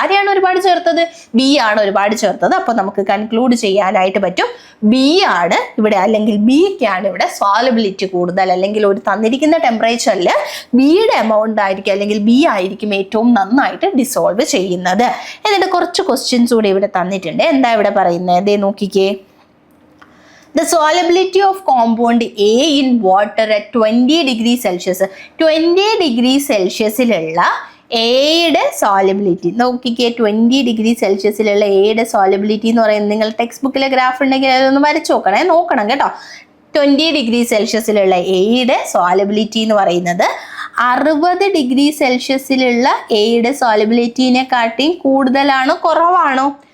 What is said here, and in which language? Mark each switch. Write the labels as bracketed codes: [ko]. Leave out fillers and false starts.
[ml] ആരെയാണ് ഒരുപാട് ചേർത്തത്? ബി ആണ് ഒരുപാട് ചേർത്തത്. അപ്പോൾ നമുക്ക് കൺക്ലൂഡ് ചെയ്യാനായിട്ട് പറ്റും ബി ആണ് ഇവിടെ, അല്ലെങ്കിൽ ബിക്കാണ് ഇവിടെ സോളിബിലിറ്റി കൂടുതൽ. അല്ലെങ്കിൽ ഒരു തന്നിരിക്കുന്ന ടെമ്പറേച്ചറിൽ ബിയുടെ എമൗണ്ട് ആയിരിക്കും, അല്ലെങ്കിൽ ബി ആയിരിക്കും ഏറ്റവും നന്നായിട്ട് ഡിസോൾവ് ചെയ്യുന്നത്. എന്നിട്ട് കുറച്ച് ക്വസ്റ്റ്യൻസ് കൂടി ഇവിടെ തന്നിട്ടുണ്ട്. എന്താ ഇവിടെ പറയുന്നത്? ദേ നോക്കിക്കേ. [en] The solubility of compound A in water at 20 degree Celsius. [ml] 20 degree Celsiusലുള്ള എയുടെ സോളിബിലിറ്റി നോക്കിക്കേ. 20 ഡിഗ്രി സെൽഷ്യസിലുള്ള എയുടെ സോളിബിലിറ്റി എന്ന് പറയുന്നത് നിങ്ങൾ ടെക്സ്റ്റ് ബുക്കിലെ ഗ്രാഫ് ഉണ്ടെങ്കിൽ അതൊന്ന് വരച്ച് നോക്കണം കേട്ടോ. 20 ഡിഗ്രി സെൽഷ്യസിലുള്ള എയുടെ സോളിബിലിറ്റി എന്ന് പറയുന്നത് 60 ഡിഗ്രി സെൽഷ്യസിലുള്ള എയുടെ സോളിബിലിറ്റിനെക്കാട്ടിയും കൂടുതലാണോ കുറവാണോ?